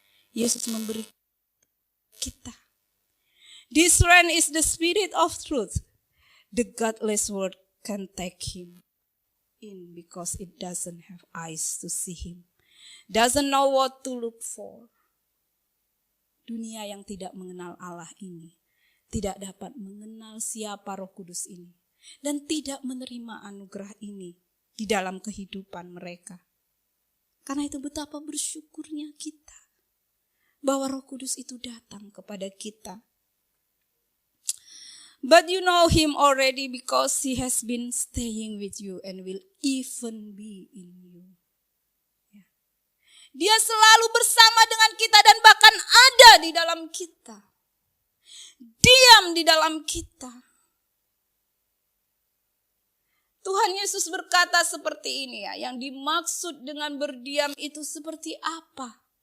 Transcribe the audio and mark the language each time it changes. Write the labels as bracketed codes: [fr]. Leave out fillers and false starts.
[id] Yesus memberi kita. [en] This friend is the Spirit of truth. The godless world can take him in because it doesn't have eyes to see him. Doesn't know what to look for. [id] Dunia yang tidak mengenal Allah ini tidak dapat mengenal siapa Roh Kudus ini dan tidak menerima anugerah ini di dalam kehidupan mereka. Karena itu betapa bersyukurnya kita bahwa Roh Kudus itu datang kepada kita. [en] But you know him already because he has been staying with you and will even be in you. Ya. [id] Dia selalu bersama dengan kita dan bahkan ada di dalam kita. Diam di dalam kita. Tuhan Yesus berkata seperti ini ya, yang dimaksud dengan berdiam itu seperti apa?